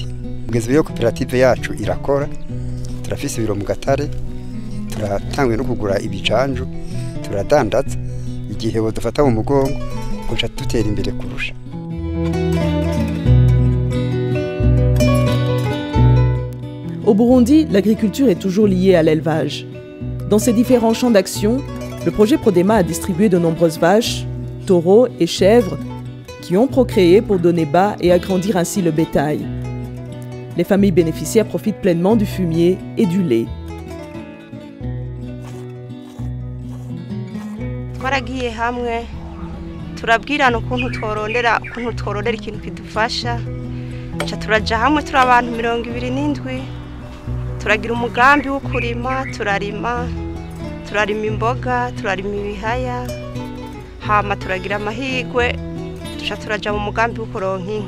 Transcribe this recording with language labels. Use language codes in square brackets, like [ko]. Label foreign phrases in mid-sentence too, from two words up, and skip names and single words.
[rn] Kugeza iyo koperative yacu irakora, turafise ibiro mu Gatare, turatangwe no kugura ibicanju, turadandaza igihe bo dufata mu mugongo kuca dutera imbere kurusha. [fr] Au Burundi, l'agriculture est toujours liée à l'élevage. Dans ses différents champs d'action, le projet Prodema a distribué de nombreuses vaches, taureaux et chèvres qui ont procréé pour donner bas et agrandir ainsi le bétail. Les familles bénéficiaires profitent pleinement du fumier et du lait. [rn] Twaragiye hamwe turabwirana ukuntu tworondera ikintu kidufasha, cha turaja hamwe turi abantu 27 turagira umugambi wo kurima, turarima imboga, turarima ibihaya, hama turagira amahigwe, turaja mu mugambi wo kuronka inka.